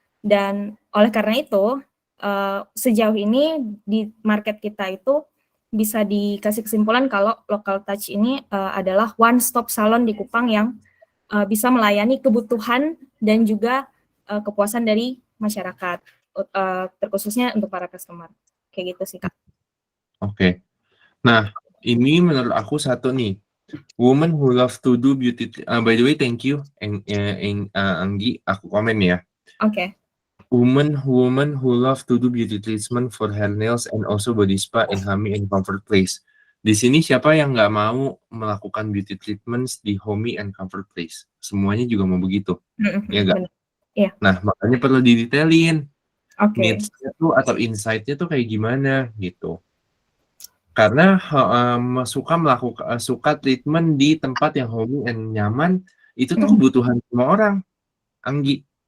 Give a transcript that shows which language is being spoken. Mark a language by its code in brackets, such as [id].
[id] Dan oleh karena itu, sejauh ini di market kita itu bisa dikasih kesimpulan kalau Local Touch ini adalah one-stop salon di Kupang yang bisa melayani kebutuhan dan juga kepuasan dari masyarakat, terkhususnya untuk para customer. Kayak gitu sih, Kak. Oke. Nah, ini menurut aku satu nih. [en] Women who love to do beauty. By the way, thank you, Anggi. [id] Aku komen ya. Oke. [en] Women who love to do beauty treatment for hair nails and also body spa in homey and comfort place. [id] Di sini siapa yang nggak mau melakukan beauty treatments di [en] homey and comfort place? [id] Semuanya juga mau begitu, ya nggak? Iya. Nah, makanya perlu didetailin. Oke. Needs-nya tuh atau insight-nya tuh kayak gimana gitu. Karena suka treatment di tempat yang homey and nyaman, itu tuh kebutuhan semua orang, Anggi.